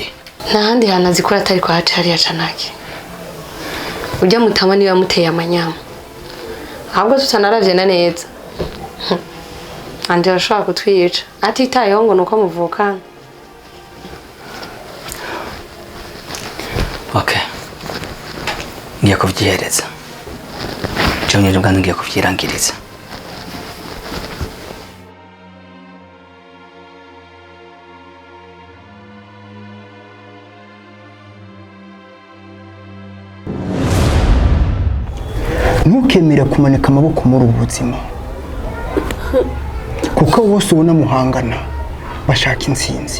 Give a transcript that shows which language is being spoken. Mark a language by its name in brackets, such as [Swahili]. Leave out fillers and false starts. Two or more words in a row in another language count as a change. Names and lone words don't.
[Rundi] ntahandi hantu azikora atari kwa hariya canake ujya mutama niba muteye amanyama ahubwo tutanaravye na neza Angela ashobora kutwica atitayeho ngo nuko muvukana. Okay. Ngiye kuvyihereza. Cyonye ryo ngiye kuvyirangiriza. Ntukemere kumanika amaboko muri ubu buzima kuko bose ubona muhangana bashaka intsinzi.